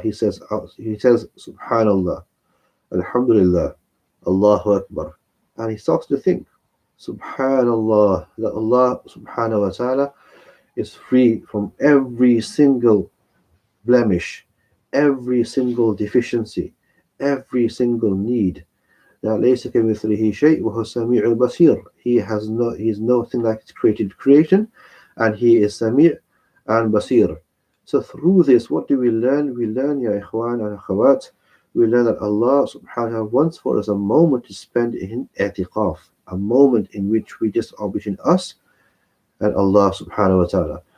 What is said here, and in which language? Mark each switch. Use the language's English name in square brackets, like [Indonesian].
[English] He says Subhanallah, Alhamdulillah, Allahu Akbar. And he starts to think, Subhanallah, that Allah subhanahu wa ta'ala is free from every single blemish, every single deficiency, every single need. [Arabic] That ليس كمثله شيء وهو السميع البصير. [English] He is nothing like created creation, and he is Sami' and Basir. So through this, what do we learn? We learn, ya ikhwan and akhawat, we learn that Allah subhanahu wa ta'ala wants for us a moment to spend in i'tiqaf, a moment in which we just are between us and Allah subhanahu wa ta'ala.